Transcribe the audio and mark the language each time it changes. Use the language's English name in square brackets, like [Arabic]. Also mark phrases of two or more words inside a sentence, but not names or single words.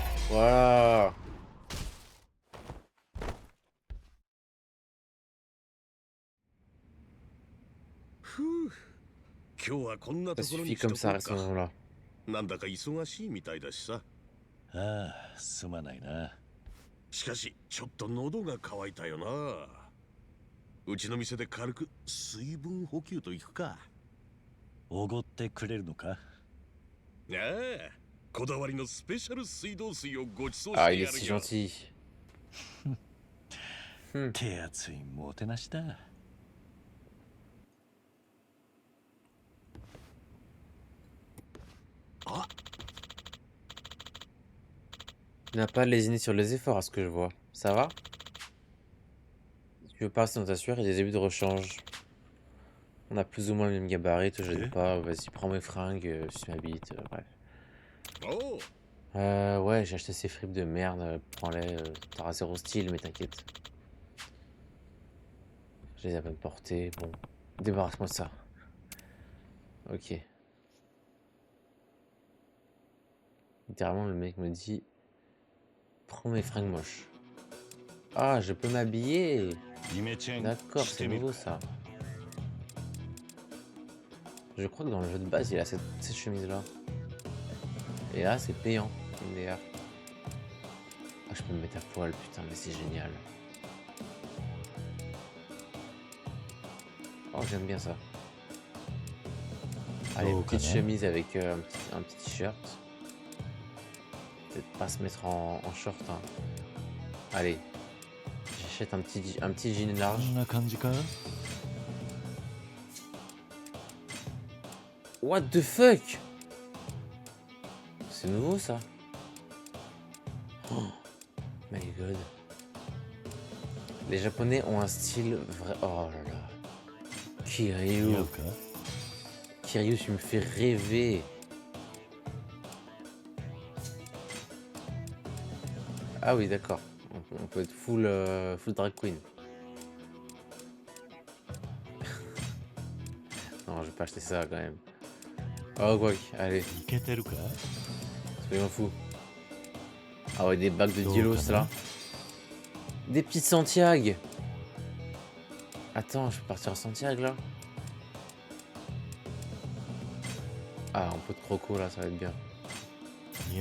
[French] Voilà. [Japanese] ふう、今日はこんな [French] Ça [Japanese] ところ [French] suffit [Japanese] にしと [French] comme [Japanese] こ [French] ça, [Japanese] う [French] reste en [Japanese] か。 [French] là. [Japanese] なんだか忙しいみたいだしさ。ああ、すまないな。しかしちょっと喉が渇いたよな。うちの店で軽く水分補給といくか。おごってくれるのか？ああ、こだわりのスペシャル水道水をご馳走 [French] Ah, [Japanese] して [French] il est [Japanese] や [French] si [Japanese] るよ。 [French] gentil. [Japanese] 手厚いもてなしだ。あ、 [French] Tu n'as pas lésiné sur les efforts à ce que je vois. Ça va? Tu veux passer dans ta sueur et des débuts de rechange. On a plus ou moins le même gabarit, te gêne Ok. pas. Vas-y, prends mes fringues, suce ma bite, bref. [Japanese] おう、 [French] Ouais, j'ai acheté ces fripes de merde, prends-les. T'auras zéro style, mais t'inquiète. Je les ai à peine portées, bon. Débarrasse-moi de ça. Ok. Littéralement, le mec me dit... Prends mes fringues moches. Ah, je peux m'habiller. [Japanese] イメチェン [French] D'accord, [Japanese] し [French] c'est [Japanese] てみる [French] nouveau [Japanese] か。 [French] ça. Je crois que dans le jeu de base, il a cette chemise-là. Et là, c'est payant. MDR. Ah, je peux me mettre à poil, putain, mais c'est génial. Oh, j'aime bien ça. Allez, Oh, petite quand même. chemise avec un petit t-shirt. Peut-être pas se mettre en short. Hein. Allez, j'achète un petit jean [Japanese] こ [French] large. [Japanese] んな感じか？ [English] What the fuck? [French] C'est nouveau ça. [English] Oh my god. [French] Les Japonais ont un style vrai. Oh là là. [Japanese] 似合 Kiryu. うか？ [French] Kiryu, tu me fais rêver. Ah oui, d'accord. On peut être full drag queen. Non, je vais pas acheter ça quand même. Oh, quoi. Allez, [Japanese] いけてるか？ [French] soyons fous. Ah ouais, des bacs de Oh, Dielos quand là. même. Des petites Santiago. Attends, je peux partir à Santiago là. Ah, un peu de croco là, ça va être bien. [Japanese] 似合う